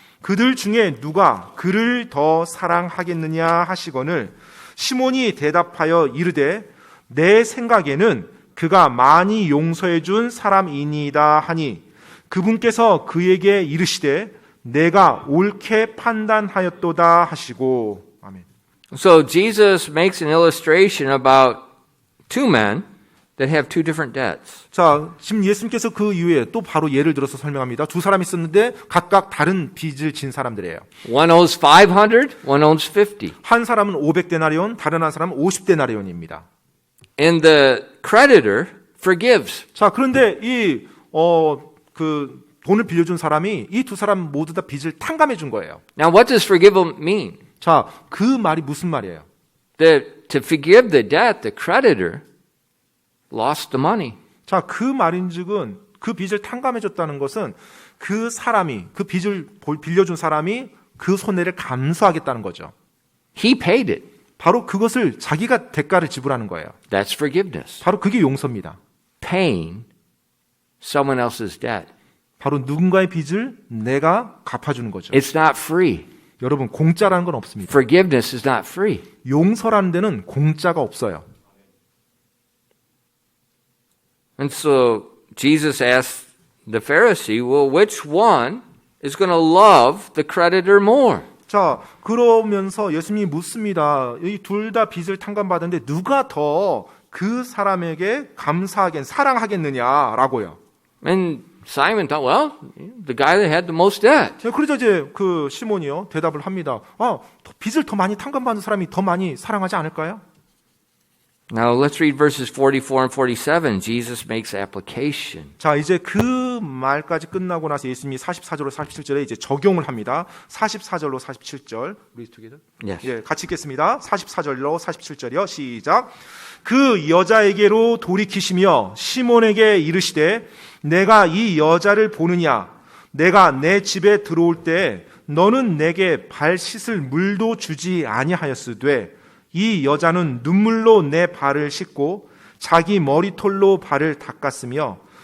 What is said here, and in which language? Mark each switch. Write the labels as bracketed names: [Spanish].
[Korean] 그들 중에 누가 그를 더 사랑하겠느냐 하시거늘 시몬이 대답하여 이르되 내 생각에는 그가 많이 용서해 준 사람이니이다 하니 그분께서 그에게 이르시되 내가 옳게 판단하였도다 하시고. 아멘. [English] So Jesus makes an illustration about two men that have two different debts. [Korean] 자, 지금 예수님께서 그 이후에 또 바로 예를 들어서 설명합니다. 두 사람이 있었는데 각각 다른 빚을 진 사람들이에요. [English] One owes 500, one owes 50. [Korean] 한 사람은 500데나리온, 다른 한 사람은 50데나리온입니다. [English] And the creditor forgives. [Korean] 자, 그런데 그 돈을 빌려준 사람이 이 두 사람 모두 다 빚을 탕감해 준 거예요. [English] Now what does forgive mean? [Korean] 자, 그 말이 무슨 말이에요? [English] That to forgive the debt, the creditor lost the money. [Korean] 자, 그 말인즉은 그 빚을 탕감해 줬다는 것은 그 사람이, 그 빚을 빌려준 사람이 그 손해를 감수하겠다는 거죠. [English] He paid it. [Korean] 바로 그것을 자기가 대가를 지불하는 거예요. [English] That's forgiveness. [Korean] 바로 그게 용서입니다. [English] Paying someone else's debt. [Korean] 바로 누군가의 빚을 내가 갚아주는 거죠. [English] It's not free. [Korean] 여러분, 공짜라는 건 없습니다. [English] Forgiveness is not free. [Korean] 용서라는 데는 공짜가 없어요. [English] And so Jesus asked the Pharisee, well, which one is going to love the creditor more? [Korean] 자, 그러면서 예수님이 묻습니다. 이 둘 다 빚을 탕감받았는데 누가 더 그 사람에게 사랑하겠느냐라고요. [English] And Simon thought, well, the guy that had the most debt. [Korean] 그러자 이제 그 시몬이요 대답을 합니다. 빚을 더 많이 탕감받은 사람이 더 많이 사랑하지 않을까요? [English] Now let's read verses 44 and 47. Jesus makes application. [Korean] 자, 이제 그 말까지 끝나고 나서 예수님이 44절로 47절에 이제 적용을 합니다. 44절로 47절. 우리 [English] together? Yes. [Korean] 예, 같이 읽겠습니다. 44절로 47절이요. 시작. 그 여자에게로 돌이키시며 시몬에게 이르시되 내가 이 여자를 보느냐 내가 내 집에 들어올 때 너는 내게 발 씻을 물도 주지 아니하였으되 이 여자는 눈물로 내 발을 씻고 자기 머리털로 발을 닦았으며